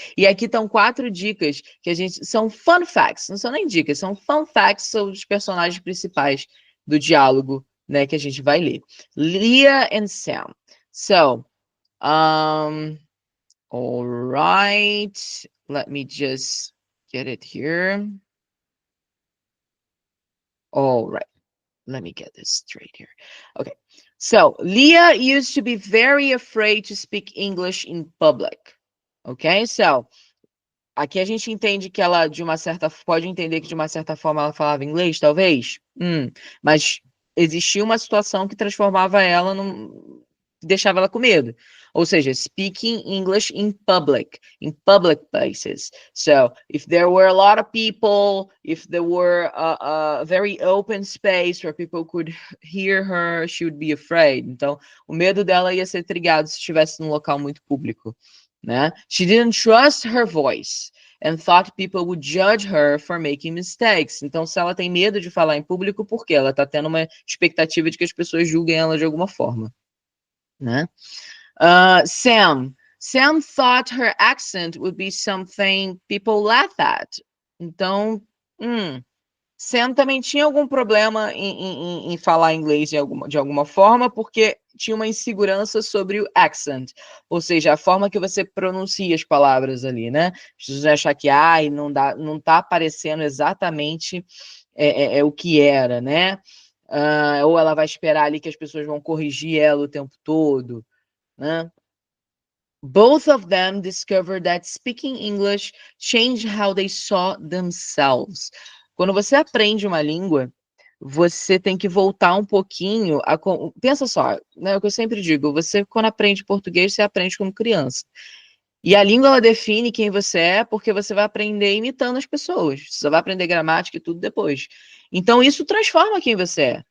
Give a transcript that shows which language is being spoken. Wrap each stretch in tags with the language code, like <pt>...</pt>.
<pt>E aqui estão 4 dicas que a gente são fun facts, não são nem dicas, são fun facts sobre os personagens principais do diálogo, né, que a gente vai ler.</pt> <en>Leah and Sam. So, all right. Let me just get it here. All right. Let me get this straight here. Okay. So, Leah used to be very afraid to speak English in public. Okay?</en> <pt>So, aqui a gente entende que ela, pode entender que de uma certa forma ela falava inglês, talvez. Mas existia uma situação que transformava ela deixava ela com medo. Ou seja,</pt> <en>speaking English in public places. So, if there were a lot of people, if there were a very open space where people could hear her, she would be afraid.</en> <pt>Então, o medo dela ia ser trigado se estivesse num local muito público, né?</pt> <en>She didn't trust her voice and thought people would judge her for making mistakes.</en> <pt>Então, se ela tem medo de falar em público, por quê? Ela está tendo uma expectativa de que as pessoas julguem ela de alguma forma, né?</pt> <en>Sam thought her accent would be something people laugh at.</en> <pt>Então, Sam também tinha algum problema em falar inglês de alguma forma, porque tinha uma insegurança sobre o accent, ou seja, a forma que você pronuncia as palavras ali, né? As pessoas acham que não tá aparecendo exatamente o que era, né? Ou ela vai esperar ali que as pessoas vão corrigir ela o tempo todo, né?</pt> <en>Both of them discovered that speaking English changed how they saw themselves.</en> <pt>Quando você aprende uma língua, você tem que voltar um pouquinho pensa só, né, o que eu sempre digo, você quando aprende português, você aprende como criança. E a língua, ela define quem você é, porque você vai aprender imitando as pessoas. Você vai aprender gramática e tudo depois. Então, isso transforma quem você é.</pt>